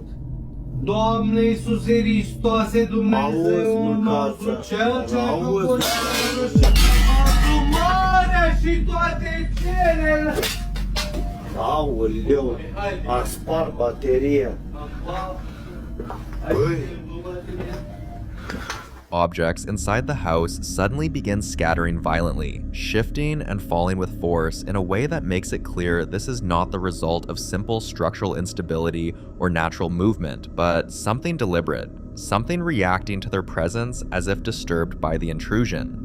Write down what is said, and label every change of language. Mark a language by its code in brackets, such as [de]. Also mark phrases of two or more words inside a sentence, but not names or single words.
[ro] Doamne Iisuse Hristoase, Dumnezeul nostru, Cel ce a făcut marea și toate cerele. Aoleu, a spart bateria. Băi. [en] Objects inside the house suddenly begin scattering violently, shifting and falling with force in a way that makes it clear this is not the result of simple structural instability or natural movement, but something deliberate, something reacting to their presence as if disturbed by the intrusion.